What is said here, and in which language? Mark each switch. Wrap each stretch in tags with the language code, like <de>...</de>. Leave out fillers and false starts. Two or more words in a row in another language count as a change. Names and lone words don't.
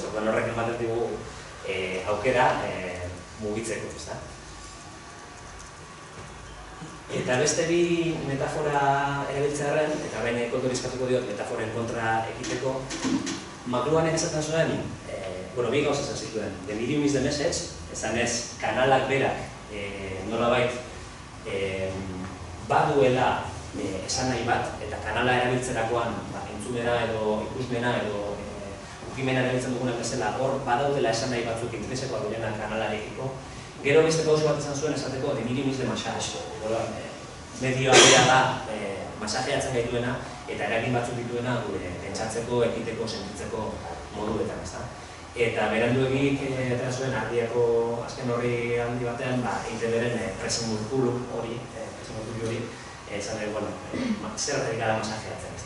<eu>Orduan horrek ematen digu aukera mugitzeko, ezta? Eta beste bi metafora erabiltzearren, eta behin kontorizkatuko diot metaforen kontra ekiteko, McLuhanek esaten zuen, bi gauza esan zituen.</eu> <en>The medium is the message,</en> <eu>esan ez, kanalak berak nolabait baduela esan nahi bat, eta kanala erabiltzerakoan entzumena edo ikusmena edo ukimena erabiltzen dugunak bezala, hor badaudela esan nahi batzuk interesekoa duena kanalarekiko. Gero beste gauza bat esan zuen esateko,</eu> <en>the medium is the massage.</en> <eu>Medioa bera da masajeatzen gaituena eta eragin batzuk dituena gure pentsatzeko, ekiteko, sentitzeko moduetan, ezta? Eta beranduegik eta zuen ardiako azken horri handi batean, ITB-ren presemurkulu hori, esan zer erredik gara masajeatzen, ez da?</eu>